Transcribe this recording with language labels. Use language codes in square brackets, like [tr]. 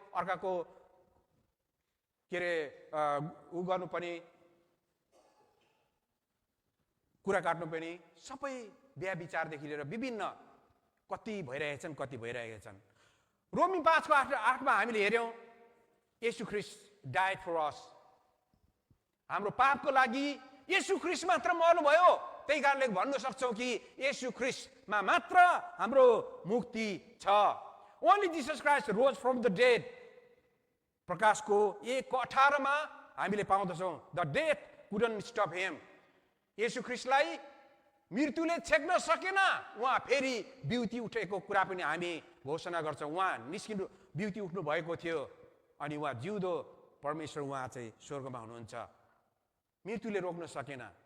[ne] अर्काको के अरे उ गर्नु पनि, कुरा काट्नु पनि, सबै बिहा विचारदेखि लिएर विभिन्न कति भइरहेछन्, कति भइरहेछन्। रोमी 5:8 हामीले हेऱ्यौँ, येशू ख्रीष्ट [en] Died for us. [ne] हाम्रो पापको लागि येशू ख्रीष्ट मात्र मर्नुभयो। त्यही कारणले भन्न सक्छौँ कि येशू ख्रीष्टमा मात्र हाम्रो मुक्ति छ। [en] Only Jesus Christ rose from the dead. [ne] प्रकाशको 1:18 मा हामीले पाउँदछौँ, [en] The death couldn't stop him. [ne] येशू ख्रीष्टलाई मृत्युले छेक्न सकेन। उहाँ फेरि बिउती उठेको कुरा पनि हामी घोषणा गर्छौँ। उहाँ निस्किनु बिउती उठ्नु भएको थियो अनि उहाँ जिउँदो परमेश्वर, उहाँ चाहिँ स्वर्गमा हुनुहुन्छ। मृत्युले रोक्न सकेन।